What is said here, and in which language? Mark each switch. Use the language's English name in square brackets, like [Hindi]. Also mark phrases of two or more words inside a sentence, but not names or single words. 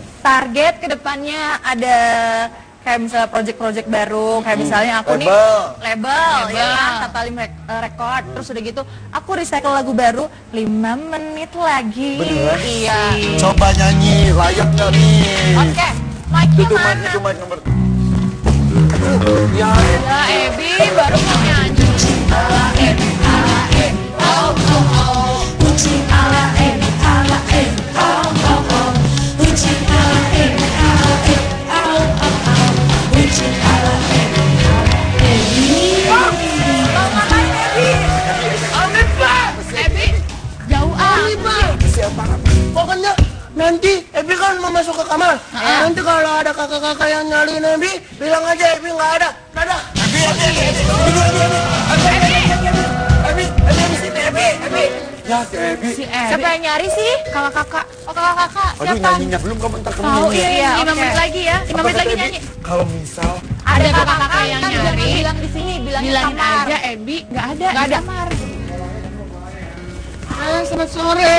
[Indonesian] Target kedepannya ada kayak misalnya project-project baru, kayak misalnya aku nih label ya kan, Tatalim Record, terus udah gitu aku recycle lagu baru 5 menit lagi. Beneran? Iya. Coba nyanyi, layak nggak nih? Oke, mic-nya mana? Itu mic nomor. Ya Ebi baru mau nyanyi. Ala Ebi, ala Ebi, oh oh oh. Uci ala Ebi, ala Ebi, oh oh oh. Uci ala Ebi, ala Ebi, oh oh oh. Uci ala Ebi, ala Ebi. Mau ngapain Ebi? Amit Pak. Ebi jauh amat. Siapa? Pokoknya nanti Ebi kan mau masuk ke kamar. Nanti kalau ada kakak-kakak yang nyariin Ebi, bilang aja Ebi nggak ada. Dadah. Ebi. Ya, si Ebi. Si Ebi. Siapa yang nyari sih? Kakak-kakak. Oh, kakak-kakak. Aduh, Siapa? nyanyinya belum, kamu ntar kamu Tahu nyanyi. iya, Iya, 5 oke. menit lagi ya. 5 menit lagi nyanyi. Kalau misal Ada kakak-kakak kakak-kakak yang kan jangan nyari. bilang di sini, bilangnya Bilangin kamar. aja Ebi nggak ada. Nggak di ada. kamar. Selamat sore.